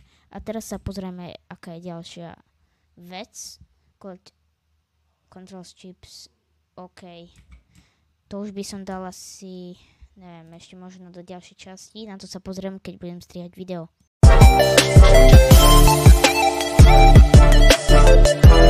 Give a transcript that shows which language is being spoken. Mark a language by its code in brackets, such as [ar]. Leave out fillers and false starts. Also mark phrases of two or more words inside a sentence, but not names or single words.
[sk] A teraz sa pozrieme, aká je ďalšia vec. [en] Control chips. OK. [sk] To už by som dal asi, neviem, ešte možno do ďalšej časti. Na to sa pozriem, keď budem strihať video.